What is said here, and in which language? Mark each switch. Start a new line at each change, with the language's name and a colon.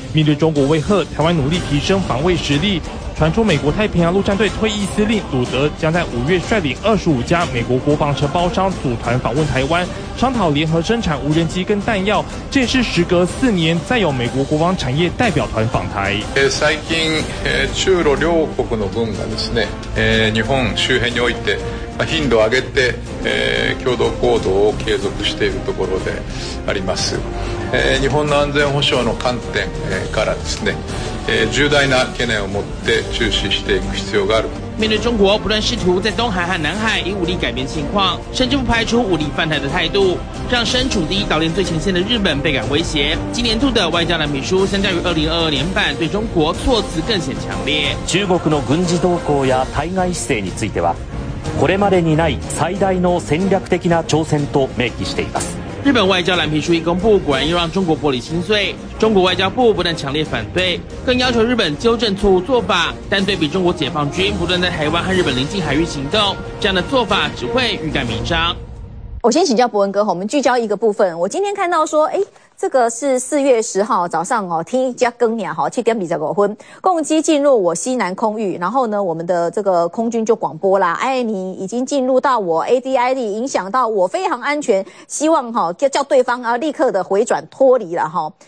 Chinese: 面对中国威吓，台湾努力提升防卫实力。传出美国太平洋陆战队退役司令鲁德将在五月率领25家美国国防承包商组团访问台湾，商讨联合生产无人机跟弹药，这也是时隔四年再有美国国防产业代表团访台。
Japanese: 最近中露両国の軍がですね、日本周辺において頻度を上げて、共同行動を継続しているところであります。日本の安全保障の観点からですね、重大な懸念を持って注視していく必要がある。
Chinese: 面对中国不断试图在东海和南海以武力改变情况，甚至不排除武力犯台的态度，让身处第一岛链最前线的日本倍感威胁。今年度的外交蓝皮书相较于2022年版对中国措辞更显强烈。
Japanese: 中国の軍事動向や対外姿勢については、これまでにない最大の戦略的な挑戦と明記しています。
Chinese: 日本外交蓝皮书一公布，果然又让中国玻璃心碎。中国外交部不但强烈反对，更要求日本纠正错误做法。但对比中国解放军不断在台湾和日本临近海域行动，这样的做法只会欲盖弥彰。我先请教博文哥，我们聚焦一个部分。我今天看到说，这个是4月10号早上哦，天加更年齁，7点25分共机进入我西南空域，然后呢我们的这个空军就广播啦，哎你已经进入到我 ADID， 影响到我非常安全，希望齁、哦、叫对方啊立刻的回转脱离啦齁、哦。